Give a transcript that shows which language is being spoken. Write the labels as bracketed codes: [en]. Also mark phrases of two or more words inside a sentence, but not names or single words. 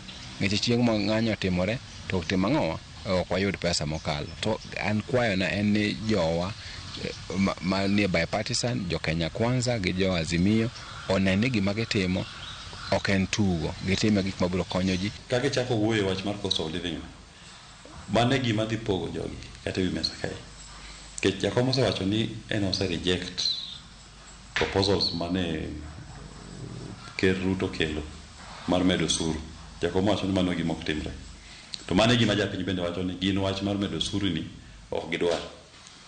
[luo] Nikech chieng' ma ng'anyo timore to timo ang'o ok wayud pesa mokalo. To an kwayo na en ni jowa ma ni bipartisan jo Kenya Kwanza gi jo Azimio onene gima gitimo ok en tugo. Gitime gik mabiro konyo ji. Kage chako wuoyo wach mar [en] cost of living [luo] mane gima dhi pogo jogi kata wi mesa kae. Kech jakom osewacho ni en ose [en] reject proposals [luo] mane Ker Ruto kelo mar medo suru. Jakom wacho ni mano gima ok timre. To mane gima japiny bende wacho ni gin wach mar medo suru ni ok gidwar.